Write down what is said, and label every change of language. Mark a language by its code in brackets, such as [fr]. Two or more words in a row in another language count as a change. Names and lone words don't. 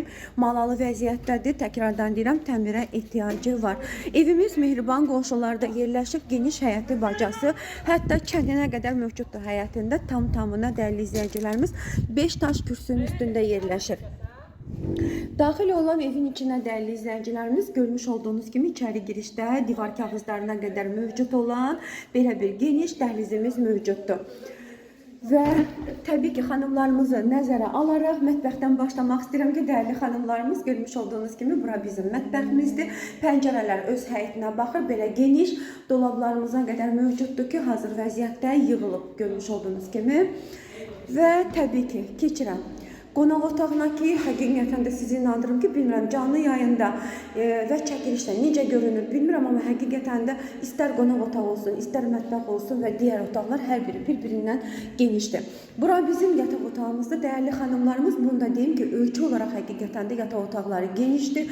[az] Malalı vəziyyətdədir. Təkrardan deyirəm, təmirə ehtiyacı var. Evimiz mehriban qonşularda yerləşib, geniş həyəti bacası, hətta kəndinə qədər mövcuddur həyətində. Tam-tamına dəyərli izləyicilərimiz 5 daş kürsünün üstündə yerləşir. [tr] Daxil olan evin içine değerli izleyicilerimiz, görmüş olduğunuz gibi içeri girişte divar kağızlarına kadar mevcut olan böyle bir geniş dəhlizimiz mevcuttur. Ve tabii ki hanımlarımızı [az] nəzərə alaraq mətbəxdən başlamaq istəyirəm ki, [tr] değerli hanımlarımız, görmüş olduğunuz gibi [az] bura bizim mətbəximizdir. Pəncərələr öz həyətinə baxır, belə geniş dolablarımıza [tr] kadar mevcutdur [az] ki, hazır vəziyyətdə yığılıb, [tr] görmüş olduğunuz gibi. Ve tabii ki [az] keçirəm qonaq otağına ki, həqiqətən də sizi inandırım ki, bilmirəm canlı yayında və çəkilişdə necə görünür bilmirəm, amma həqiqətən də istər qonaq otağı olsun, istər mətbəx olsun və digər otaqlar hər biri bir-birindən genişdir. Bura bizim yataq otağımızdır. Dəyərli xanımlarımız, bunu da deyim ki, ölçü olaraq həqiqətən də yataq otaqları genişdir.